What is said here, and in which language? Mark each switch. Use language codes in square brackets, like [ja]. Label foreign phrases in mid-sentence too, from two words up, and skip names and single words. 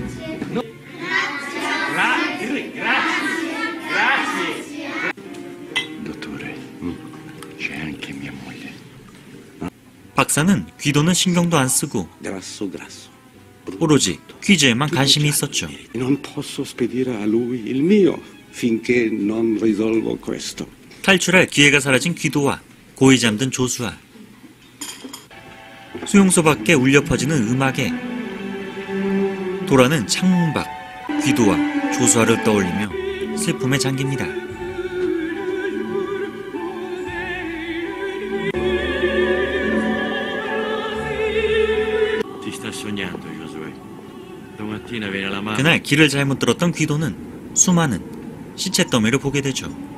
[ko] 박사는 귀도는 신경도 안 쓰고 오로지 퀴즈에만 관심이 있었죠. [it] Non posso spedire a lui il mio finché non risolvo questo. [ko] 탈출할 기회가 사라진 귀도와 고이 잠든 조수아. 수용소 밖에 울려 퍼지는 음악에 도라는 창문 밖 귀도와 조수아를 떠올리며 슬픔에 잠깁니다. 그날 길을 잘못 들었던 귀도는 수많은 시체 더미를 보게 되죠.